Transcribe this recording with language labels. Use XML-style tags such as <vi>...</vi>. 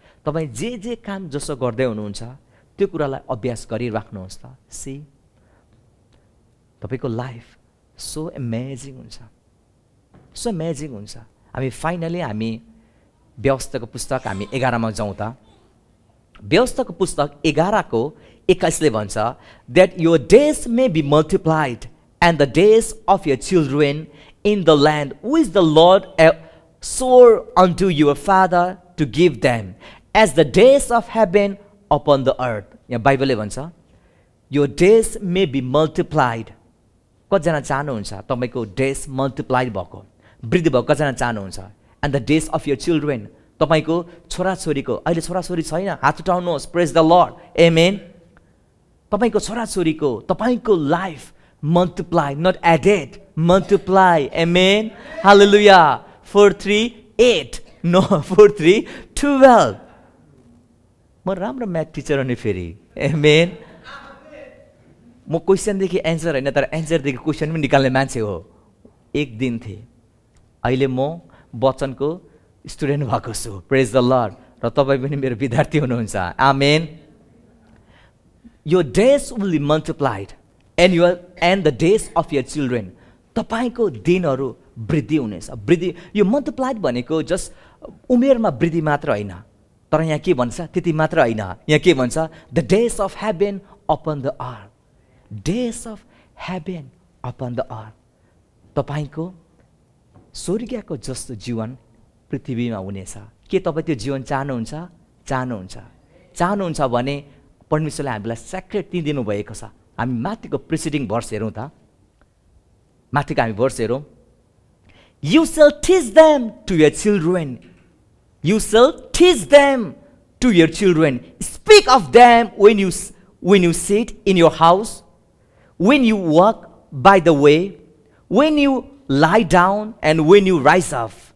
<ne>तपाईँ जे काम जसो गर्दै हुनुहुन्छ त्यो कुरालाई अभ्यास गरिराख्नुहोस् त। सी तपाईँको लाइफ सो एमेजिङ हुन्छ, सो एमेजिङ हुन्छ। हामी फाइनली हामी व्यवस्थाको पुस्तक हामी 11मा जाउँ त। व्यवस्थाको पुस्तक 11को 21ले भन्छ</ne> <en>that your days may be multiplied and the days of your children in the land which the Lord swore unto your father to give them as the days of heaven upon the earth.</en> <ne>यहाँ बाइबलले भन्छ</ne> <en>your days may be multiplied.</en> <ne>कतिजना चाहनुहुन्छ तपाईँको days multiplied भएको, वृद्धि भएको? कतिजना चाहनुहुन्छ?</ne> <en>and the days of your children,</en> <ne>तपाईँको छोराछोरीको, अहिले छोराछोरी छैन, हात उठाउनुहोस्,</ne> <en>Praise the lord, amen.</en> <ne>तपाईँको छोराछोरीको, तपाईँको life multiply, not added, multiply, amen, hallelujah. 4 3 8 no 4 3 12। म राम्रो म्याथ टिचर हो नि फेरि, आमेन। म क्वेसनदेखि एन्सर होइन, तर एन्सरदेखि क्वेसन पनि निकाल्ने मान्छे हो। एक दिन थिएँ, अहिले म वचनको स्टुडेन्ट भएको छु,</ne> <en>Praise the lord.</en> <ne>र तपाईँ पनि मेरो विद्यार्थी हुनुहुन्छ, आमेन।</ne> <en>यो days will be multiplied and the days of your children.</en> <ne>तपाईँको दिनहरू वृद्धि हुनेछ। वृद्धि, यो मल्टिप्लाइड भनेको जस्ट उमेरमा वृद्धि मात्र होइन, तर यहाँ के भन्छ त्यति मात्र होइन। यहाँ के भन्छ?</ne> <en>The days of heaven upon the earth. Days of heaven upon the earth.</en> <ne>तपाईँको स्वर्गीयको जस्तो जीवन पृथ्वीमा हुनेछ। के तपाईँ त्यो जीवन चाहनुहुन्छ? चाहनुहुन्छ भने परमेश्वरले हामीलाई सेक्रेट दिनु भएको छ। हामी माथिको प्रिसिडिङ भर्स हेरौँ त। माथिको हामी भर्स हेरौँ।</ne> <en>You shall teach them to your children. You shall teach them to your children. Speak of them when you sit in your house, when you walk by the way, when you lie down, and when you rise up.</en>